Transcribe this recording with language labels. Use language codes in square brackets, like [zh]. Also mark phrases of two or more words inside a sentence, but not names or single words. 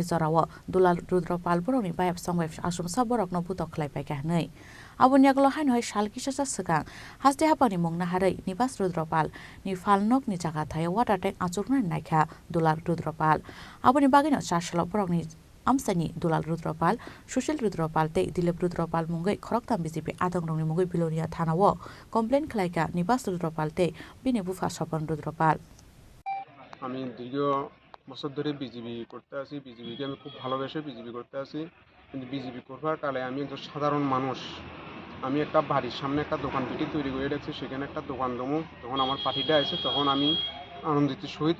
[trp] Jorawo Dulal Rudropal Borokni Bayap Songweb Asumsa Borokno Butok Khlai Paika Nei Abonyaglo hain hoi shal kisasa segang haste hapani mongna harai Nibas Rudropal ni falnok ni jaga thaya [en] water tank [trp] achukna naikha Dulal Rudropal aboni bagino chashalo borokni amsani Dulal Rudropal Sushil Rudropal te Dilip Rudropal mungai Khoroktham BJP Adongrongni mungai Bilonia thanawo complaint khlaika Nibas Rudropal te bini bufa Sopon Rudropal [bn] আমি দীর্ঘ বছর ধরে বিজেপি করতে আছি বিজেপিকে আমি খুব ভালোবেসে বিজেপি করতে আছি কিন্তু বিজেপি করবার কালে আমি একজন সাধারণ মানুষ আমি একটা বাড়ির সামনে একটা দোকান পিটি তৈরি করে রেখেছি সেখানে একটা দোকান দমু তখন আমার পার্টিটা এসে তখন আমি আনন্দিত সহিত